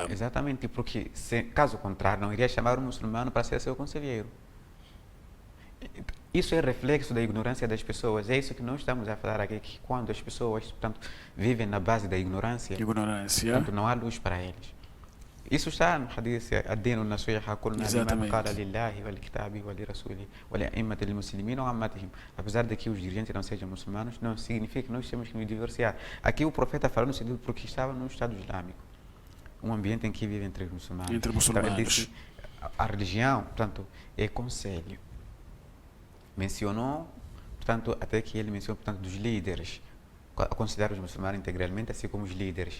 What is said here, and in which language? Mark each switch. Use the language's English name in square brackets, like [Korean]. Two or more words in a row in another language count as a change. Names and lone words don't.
[Portuguese] Exatamente, porque, caso contrário, não iria chamar um muçulmano para ser seu conselheiro. Isso é reflexo da ignorância das pessoas. É isso que nós estamos a falar aqui, que quando as pessoas, portanto, vivem na base da ignorância, portanto, não há luz para eles. Isso está no hadith, [Arabic] الدين النصيحة قلنا لمن قال [Portuguese] Exatamente. [Arabic] لله ولكتابه ولرسوله ولأئمة المسلمين وعامتهم. [Portuguese] Apesar de que os dirigentes não sejam muçulmanos, não significa que nós temos que nos divorciar. Aqui o profeta falou no sentido porque estava no Estado Islâmico, um ambiente em que vive entre os muçulmanos. Entre Então ele muçulmanos. disse, a religião, portanto, é conselho. Mencionou, portanto, até que ele mencionou, portanto, dos líderes, considera os muçulmanos integralmente, assim como os líderes.